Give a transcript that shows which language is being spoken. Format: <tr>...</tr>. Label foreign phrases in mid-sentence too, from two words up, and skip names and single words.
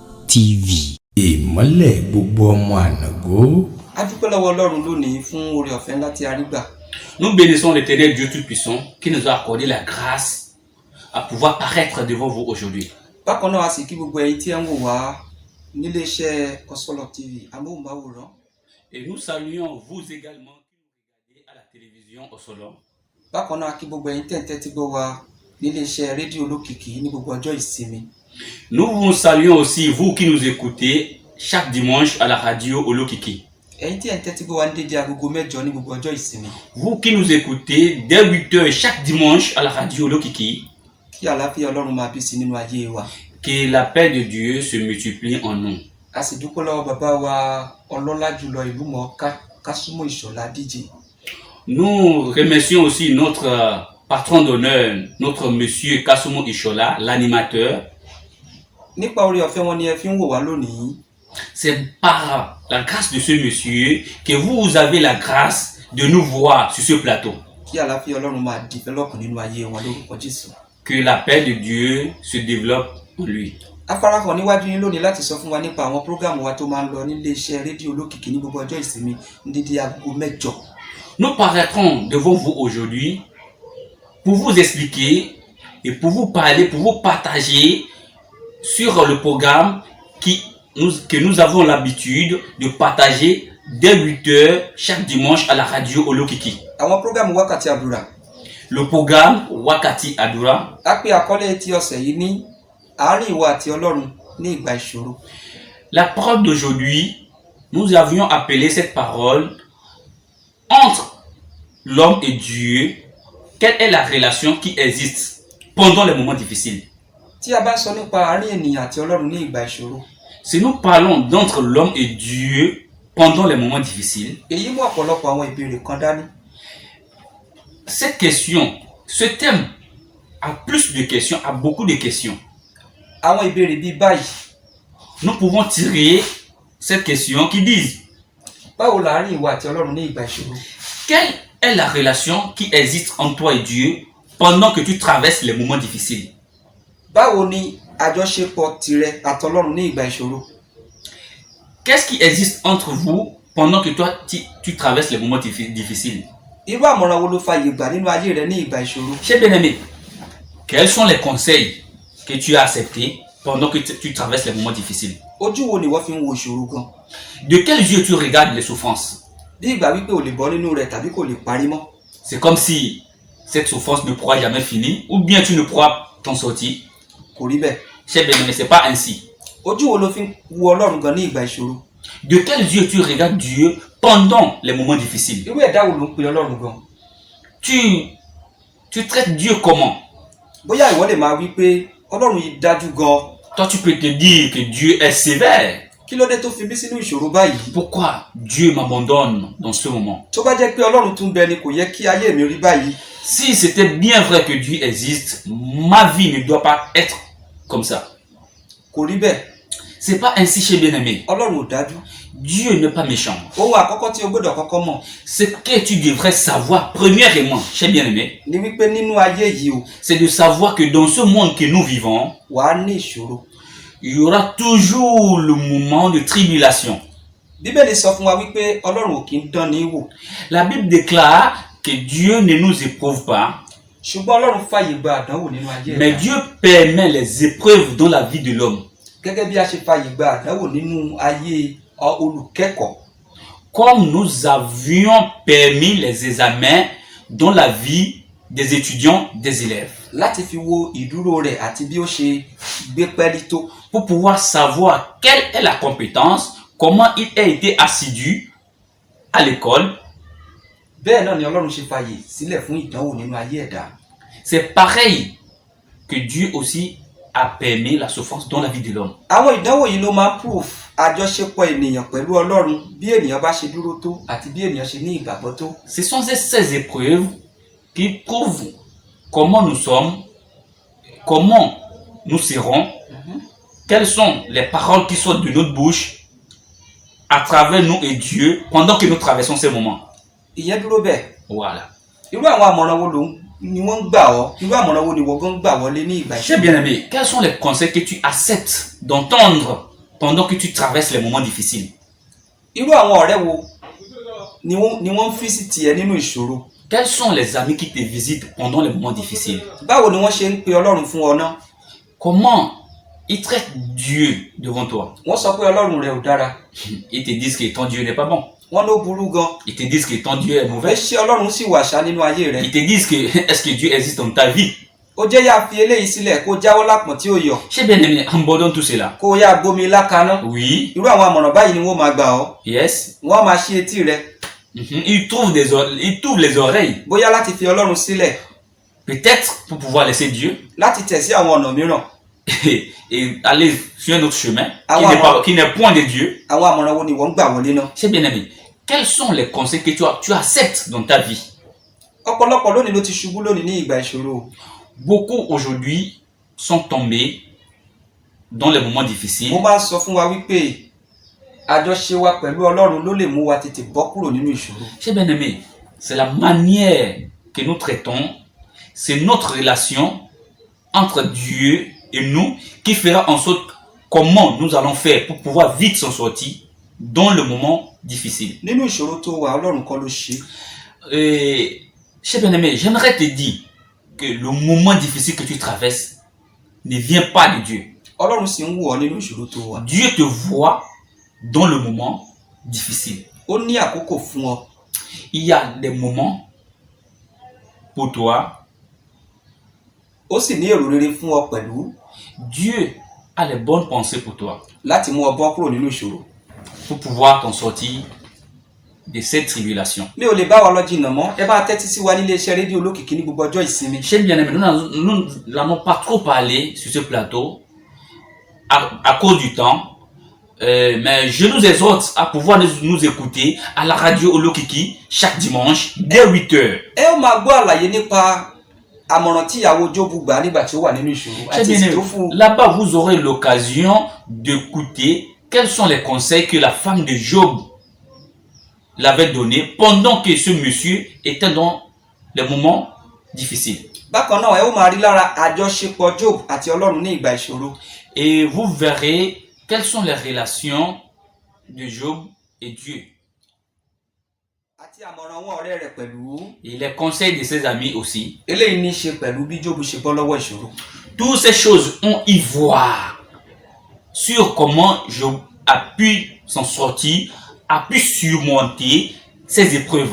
<yo>TV. Ìmọ́lẹ̀ gbogbo ọmọ ànàgó. A dúpẹ́ lọ́wọ́ Ọlọ́run lónìí fún oore ọ̀fẹ́ ńlá tí a rí gbà.</yo> <fr>Nous bénissons l'Éternel Dieu Tout-Puissant qui nous a accordé la grâce à pouvoir paraître devant vous aujourd'hui.</fr> <yo>Bákan náà a sì kí gbogbo ẹ̀yin tí ẹ ń wò wá nílé iṣẹ́ Osolo TV amóhùnmáwòrán.</yo> <fr>Et nous saluons vous également qui nous regardez à la télévision Osolo.</fr> <yo>Bákan náà a kí gbogbo ẹ̀yin tẹ́ǹtẹ́ tí gbọ́ wá nílé iṣẹ́ rédíò olókìkí ní gbogbo ọjọ́ ìsinmi.</yo> <fr>Nous vous saluons aussi vous qui nous écoutez chaque dimanche à la radio Olokiki.</fr> <yo>Ẹ̀yin tí ẹ ń tẹ́tí gbọ́ wá ní dédé agogo 8 ní gbogbo ọjọ́ ìsinmi.</yo> <fr>Vous qui nous écoutez dès 8h chaque dimanche à la radio Olokiki.</fr> <yo>Kí àlàáfíà Ọlọ́run máa bí sí nínú ayé wa.</yo> <fr>Que la paix de Dieu se multiplie en nous.</fr> <yo>A sì dúpẹ́ lọ́wọ́ bàbá wa ọlọ́lá jùlọ ìlú mọ̀ọ́ká Kásùmọ̀ Ìṣọ̀lá DJ.</yo> <fr>Nous remercions aussi notre patron d'honneur, notre monsieur Kasumo Ishola, l'animateur.</fr> <yo>Nípa oore ọ̀fẹ́ wọn ni ẹ fi ń wò wá lónìí.</yo> <fr>C'est par la grâce de ce monsieur que vous avez la grâce de nous voir sur ce plateau.</fr> <yo>Kí àlàáfíà Ọlọ́run máa develop nínú ayé wọn lórúkọ Jésù.</yo> <fr>Que la paix de Dieu se développe en lui.</fr> <yo>A farahàn níwájú yín lónìí láti sọ fún wa nípa àwọn prógámù wa tó máa ń lọ nílé iṣẹ́ rédíò olókìkí ní gbogbo ọjọ́ ìsinmi ní dédé agogo 8.</yo> <fr>Nous paraîtrons devant vous aujourd'hui pour vous expliquer et pour vous parler, pour vous partager sur le programme que nous avons l'habitude de partager dès 8h chaque dimanche à la radio Olokiki.</fr> <yo>Àwọn prógámù wákàtí àdúrà.</yo> <fr>Le programme Wakati Adura.</fr> <yo>A pè àkọlé ti ọ̀sẹ̀ yìí ní àárín ìwọ àti Ọlọ́run ní ìgbà ìṣòro.</yo> <fr>La parole d'aujourd'hui, nous avions appelé cette parole entre l'homme et Dieu. Quelle est la relation qui existe pendant les moments difficiles?</fr> <yo>Tí a bá sọ nípa àárín ènìyàn àti Ọlọ́run ní ìgbà ìṣòro.</yo> <fr>Si nous parlons d'entre l'homme et Dieu pendant les moments difficiles,</fr> <yo>Èyí mú ọ̀pọ̀lọpọ̀ àwọn ìbéèrè kan dání.</yo> <fr>cette question, ce thème a plus de questions, a beaucoup de questions.</fr> <yo>Àwọn ìbéèrè bíi báyìí.</yo> <fr>Nous pouvons tirer cette question qui dit:</fr> <yo>Báwo l'àárín ìwọ àti Ọlọ́run ní ìgbà ìṣòro?</yo> <fr>quelle est la relation qui existe entre toi et Dieu pendant que tu traverses les moments difficiles?</fr> <yo>Báwo ni àjọṣepọ̀ tìrẹ àti Ọlọ́run ní ìgbà ìṣòro?</yo> <fr>Qu'est-ce qui existe entre vous pendant que toi tu traverses les moments difficiles?</fr> <yo>Irú àmọ̀ràn wo ló fàyè gbà nínú ayé rẹ ní ìgbà ìṣòro?</yo> <fr>Cher bien-aimé, quels sont les conseils que tu as acceptés pendant que tu traverses les moments difficiles?</fr> <yo>Ojú wo ni wọ́n fi ń wo ìṣòro gan?</yo> <fr>De quels yeux tu regardes les souffrances?</fr> <yo>Bí ìgbà wípé o lè bọ́ nínú rẹ̀ tàbí kò lè parí mọ́.</yo> <fr>C'est comme si cette souffrance ne pourra jamais finir, ou bien tu ne pourras t'en sortir.</fr> <yo>Kò rí bẹ́ẹ̀.</yo> <fr>Cher bien-aimé, c'est pas ainsi.</fr> <yo>Ojú wo ló fi ń wo Ọlọ́run gan ní ìgbà ìṣòro?</yo> <fr>De quels yeux tu regardes Dieu pendant les moments difficiles?</fr> <yo>Irú ẹ̀dá wo ló ń pe Ọlọ́run gan?</yo> <fr>Tu traites Dieu comment?</fr> <yo>Bóyá ìwọ lè máa wí pé Ọlọ́run yìí dájú gan.</yo> <fr>Toi, tu peux te dire que Dieu est sévère.</fr> <yo>Kí ló dé tó fi mí sínú ìṣòro báyìí?</yo> <fr>Pourquoi Dieu m'abandonne dans ce moment?</fr> <yo>Tó bá jẹ́ pé Ọlọ́run tún bẹ ni kò yẹ kí ayé mi rí báyìí.</yo> <fr>Si c'était bien vrai que Dieu existe, ma vie ne doit pas être comme ça.</fr> <yo>Kò rí bẹ́ẹ̀.</yo> <fr>C'est pas ainsi, chez bien-aimé.</fr> <yo>Ọlọ́run ò dájú.</yo> <fr>Dieu n'est pas méchant.</fr> <yo>Ohun àkọ́kọ́ tí o gbọ́dọ̀ kọ́kọ́ mọ̀</yo> <fr>Ce que tu devrais savoir, premièrement, chez bien-aimé,</fr> <yo>ni wípé nínú ayé yìí o,</yo> <fr>c'est de savoir que dans ce monde que nous vivons,</fr> <yo>wàá ní ìṣòro.</yo> <fr>il y aura toujours le moment de tribulation.</fr> <yo>Bíbélì sọ fún wa wípé Ọlọ́run ò kí ń dán ní wò.</yo> <fr>La Bible déclare que Dieu ne nous éprouve pas,</fr> <yo>Ṣùgbọ́n Ọlọ́run fàyè gba àdánwò nínú ayé</yo> <fr>mais</fr> <yo>rẹ̀.</yo> <fr>Dieu permet les épreuves dans la vie de l'homme.</fr> <yo>Gẹ́gẹ́ bí a ṣe fàyè gba àdánwò nínú ayé olùkẹ́kọ̀ọ́.</yo> <fr>Comme nous avions permis les examens dans la vie des étudiants, des élèves.</fr> <yo>Láti fi wo ìdúró rẹ̀ àti bí ó ṣe gbé pẹ́lí tó.</yo> <fr>Pour pouvoir savoir quelle est la compétence, comment il a été assidu à l'école.</fr> <yo>Bẹ́ẹ̀ náà ni Ọlọ́run ṣe fàyè sílẹ̀ fún ìdánwò nínú ayé ẹ̀dá.</yo> <fr>C'est pareil que Dieu aussi a permis la souffrance dans la vie de l'homme.</fr> <yo>Àwọn ìdánwò yìí ló máa ń proof àjọṣepọ̀ ènìyàn pẹ̀lú Ọlọ́run bí ènìyàn bá ṣe dúró tó àti bí ènìyàn ṣe ní ìgbàgbọ́ tó.</yo> <fr>Ce sont ces épreuves qui prouvent comment nous sommes, comment nous serons, quelles sont les paroles qui sortent de notre bouche à travers nous et Dieu pendant que nous traversons ces moments.</fr> <yo>Ìyẹn dúró bẹ́ẹ̀.</yo> <fr>Voilà.</fr> <yo>Irú àwọn àmọ̀ràn wo ni wọ́n ń gbà ọ́? Irú àmọ̀ràn wo ni wọ́n gan gbà wọlé ní ìgbà</yo> <fr>Cher bien-aimé, quels sont les conseils que tu acceptes d'entendre pendant que tu traverses les moments difficiles?</fr> <yo>Irú àwọn ọ̀rẹ́ wo ni wọ́n fi sí tiẹ̀ nínú ìṣòro?</yo> <fr>Quels sont les amis qui te visitent pendant les moments difficiles?</fr> <yo>Báwo ni wọ́n ṣe ń pe Ọlọ́run fún ọ náà?</yo> <fr>Comment ils traitent Dieu devant toi?</fr> <yo>Wọ́n sọ pé Ọlọ́run rẹ̀ ò dára.</yo> <fr>Ils te disent que ton Dieu n'est pas bon.</fr> <yo>Wọ́n ló burú gan.</yo> <fr>Ils te disent que ton Dieu est</fr> <yo>Pé</yo> <fr>mauvais.</fr> <yo>ṣé Ọlọ́run sì wà ṣá nínú ayé rẹ̀?</yo> <fr>Ils te disent que est-ce que Dieu existe dans ta vie?</fr> <yo>Ó jẹ́ yá fi eléyìí sílẹ̀ kó jáwọ́ lápọ̀n tí ó yọ.</yo> <fr>J'ai bien aimé, abandonne tout cela.</fr> <yo>Kó yá gbomi lákaná. Oui, Irú àwọn àmọ̀ràn báyìí ni wọ́n máa gbà ọ́. yes. Wọ́n á máa ṣí etí rẹ̀.</yo> <fr>Ils trouvent les oreilles.</fr> <yo>Bóyá láti fi Ọlọ́run sílẹ̀.</yo> <fr>Peut-être pour pouvoir laisser Dieu</fr> <yo>Láti tẹ̀ sí àwọn ọ̀nà mìíràn.</yo> <fr>et aller sur un autre chemin Ah qui ouais, n'est pas, qui n'est point de Dieu.</fr> <yo>Àwọn àmọ̀ràn wo ni wọ́n ń gbà wọlé náà?</yo> <fr>J'ai bien aimé. Quels sont les conseils que tu acceptes dans ta vie?</fr> <yo>Ọ̀pọ̀lọpọ̀ lónìí ló ti ṣubú lónìí ní ìgbà ìṣòro.</yo> <fr>Beaucoup aujourd'hui sont tombés dans les moments difficiles.</fr> <yo>Mo máa ń sọ fún wa wípé àjọṣe wa pẹ̀lú Ọlọ́run ló lè mú wa tètè bọ́ kúrò nínú ìṣòro.</yo> <fr>J'ai bien aimé. C'est la manière que nous traitons, c'est notre relation entre Dieu et nous qui fera en sorte comment nous allons faire pour pouvoir vite s'en sortir dans le moment difficile.</fr> <yo>Nínú ìṣòro tó wà Ọlọ́run kọ́ ló ṣe.</yo> <fr>J'ai bien aimé, j'aimerais te dire que le moment difficile que tu traverses ne vient pas de Dieu.</fr> <yo>Ọlọ́run sì ń wò ọ́ nínú ìṣòro tó wà.</yo> <fr>Dieu te voit dans le moment difficile.</fr> <yo>Ó ní àkókò fún ọ.</yo> <fr>Il y a des moments pour toi.</fr> <yo>Ó sì ní èrò rere fún ọ pẹ̀lú.</yo> <fr>Dieu a les bonnes pensées pour toi.</fr> <yo>Láti mú ọ bọ́ kúrò nínú ìṣòro.</yo> <fr>Pour pouvoir t'en sortir de cette tribulation.</fr> <yo>Mi ò lè bá wa lọ jìnnà mọ́. Ẹ bá tẹ́tí sí wa nílé iṣẹ́ rédíò olókìkí ní gbogbo ọjọ́ ìsinmi.</yo> <fr>J'ai bien aimé, nous n'allons pas trop parler sur ce plateau à cause du temps. Mais je nous exhorte à pouvoir nous écouter à la radio Olokiki chaque dimanche dès 8h.</fr> <yo>Ẹ ó máa gbọ́ àlàyé nípa àmọ̀ràn tí ìyàwó Jóbù gbà nígbà tí ó wà nínú ìṣòro àti èsì tó fún un.</yo> <fr>Là-bas, vous aurez l'occasion d'écouter quels sont les conseils que la femme de Job l'avait donné pendant que ce monsieur était dans les moments difficiles.</fr> <yo>Bákan náà ẹ ó máa rí lára àjọṣepọ̀ Job àti Ọlọ́run ní ìgbà ìṣòro.</yo> <fr>Et vous verrez quelles sont les relations de Job et Dieu.</fr> <yo>Àti àmọ̀ràn àwọn ọ̀rẹ́ rẹ̀ pẹ̀lú.</yo> <fr>Et les conseils de ses amis aussi.</fr> <yo>Eléyìí ní í ṣe pẹ̀lú bí Job ṣe bọ́ lọ́wọ́ ìṣòro.</yo> <fr>Toutes ces choses ont y voir sur comment Job a pu s'en sortir, a pu surmonter ces épreuves.</fr>